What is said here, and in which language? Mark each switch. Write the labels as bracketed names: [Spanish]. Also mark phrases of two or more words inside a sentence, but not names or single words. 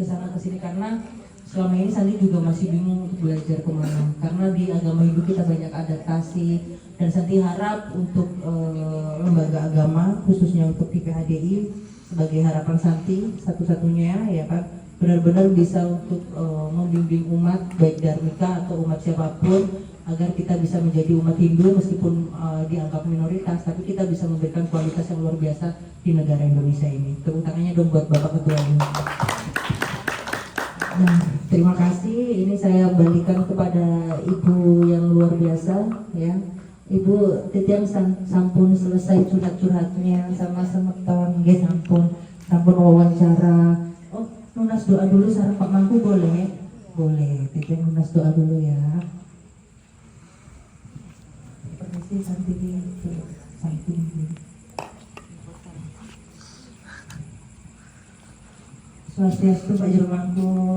[Indonesian] sini karena selama ini Santi juga masih bingung untuk belajar kemana, karena di agama Hindu kita banyak adaptasi, dan Santi harap untuk lembaga agama khususnya untuk PHDI sebagai harapan Santi satu-satunya ya kan, benar-benar bisa untuk membimbing umat baik Dharmika atau umat siapapun agar kita bisa menjadi umat Hindu meskipun dianggap minoritas, tapi kita bisa memberikan kualitas yang luar biasa di negara Indonesia ini. Tepuk tangannya dong buat Bapak Ketua ini. Nah, terima kasih. Ini saya balikan kepada Ibu yang luar biasa ya. Ibu [Balinese] titiang sampun [Indonesian] selesai curhat-curhatnya sama semeton, sampun wawancara. Oh, lunas doa dulu sareng Pak Mangku boleh? Boleh. [Balinese] Titiang lunas [Indonesian] doa dulu ya. Permisi Santi Swastiastu Pak Jermangku.